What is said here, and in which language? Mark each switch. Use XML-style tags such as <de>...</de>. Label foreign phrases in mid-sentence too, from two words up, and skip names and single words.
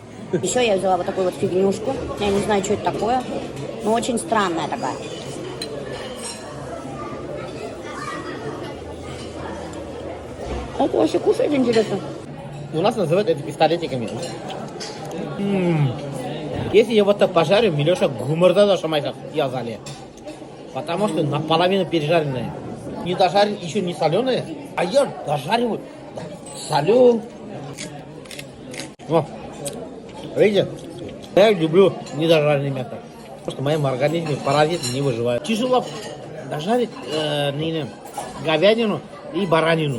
<ru>Еще я взяла вот такую вот фигнюшку. Я не знаю, что это такое, но очень странная такая. Это вообще кушает, интересно. У нас называют это пистолетиками. Если я вот так пожарю, Милеша гуморда дошамайся язали. Потому что наполовину пережаренное. Не дожарен, еще не соленое, а я дожариваю, солю. О, видите, я люблю недожаренное мясо. Потому что в моем организме паразиты не выживают. Тяжело дожарить говядину и баранину.</ru>